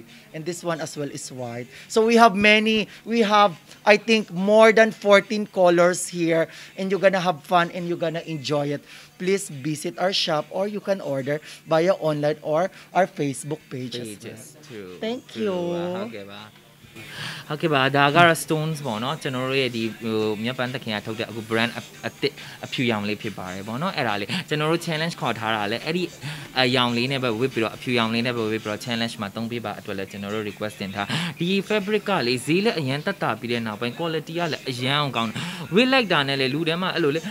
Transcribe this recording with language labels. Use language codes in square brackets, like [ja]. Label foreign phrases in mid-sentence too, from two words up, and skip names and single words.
[en] And this one as well is white. So we have many. We have, I think, more than 14 colors here. And you're gonna have fun and you're gonna enjoy it. Please visit our shop or you can order via online or our Facebook page as well. Thank you. Okay, bye. [my] ဟုတ်ကဲ့ပါဒါကတော့ stones ပေါ့နော်ကျွန်တော်တို့ရဲ့ဒီမြတ်ပန်းတခင်ကထုတ်တဲ့အခု brand အသစ်အဖြူရောင်လေးဖြစ်ပါတယ်ပေါ့နော်အဲ့ဒါလေးကျွန်တော်တို့ challenge ခေါ်ထားတာလဲအဲ့ဒီအရောင်လေးနဲ့ပဲဝစ်ပြီးတော့အဖြူရောင်လေးနဲ့ပဲဝစ်ပြီးတော့ challenge မှာသုံး ပေးပါအတွက်လဲကျွန်တော်တို့ request တင်ထားဒီ fabric ကလေဈေးလည်းအရင်တက်တာပြီးတဲ့နောက်ပိုင်း quality ကလည်းအရင်အောင်ကောင်းတယ်ဝစ်လိုက်တာနဲ့လေလူထဲမှာအဲ့လိုလေ